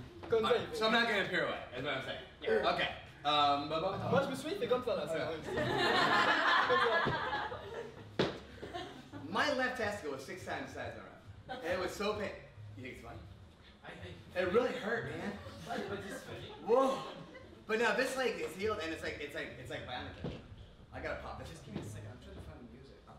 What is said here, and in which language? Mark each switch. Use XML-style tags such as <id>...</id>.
<en>Right, so I'm not going to pirouette, is what I'm saying. Yeah. Okay.</en> <fr>Moi je me suis dit, fais comme ça là.</fr> <en>My left testicle was 6 times the size of my right. And it was so painful. You think it's funny? It really hurt, man. Whoa. But now this leg is healed and it's like bionic. I gotta pop this. Just give me a second. I'm trying to find the music.</en>